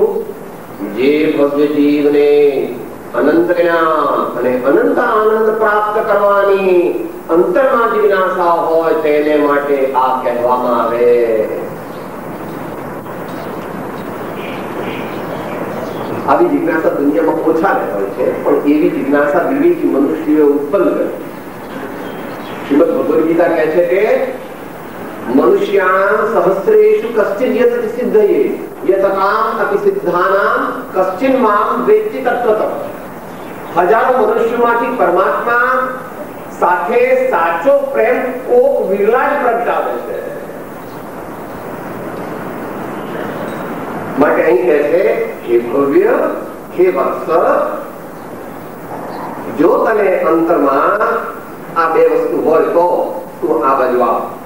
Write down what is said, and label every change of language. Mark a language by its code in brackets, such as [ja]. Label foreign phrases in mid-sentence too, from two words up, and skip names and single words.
[gu] જે ભવ્ય જીવને અનંત જ્ઞાન અને અનંત આનંદ પ્રાપ્ત કરવાની અંતરમાં જિજ્ઞાસા હોય તેને માટે આ કહેવામાં આવે. આવી જિજ્ઞાસા દુનિયામાં ઓછા હોય છે પણ એવી જિજ્ઞાસા વિવેકી મનુષ્યોએ ઉત્પન્ન કરી. શ્રીમદ ભગવદ ગીતા કહે છે કે [sa] मनुष्याणां सहस्रेषु कश्चित् यत् सिद्धये यतताम् अपि सिद्धानां कश्चिन् मां वेत्ति तत्त्वतः. [gu] हजारों मनुष्योમાંથી પરમાત્મા સાથે સાચો પ્રેમ કોક વિરલા જ પ્રગટાવે છે. માટે અહીં કહે છે હે ભવ્ય, હે વત્સ, જો તને અંતરમાં આ બે વસ્તુ હોય તો તું આ બાજુ આવ.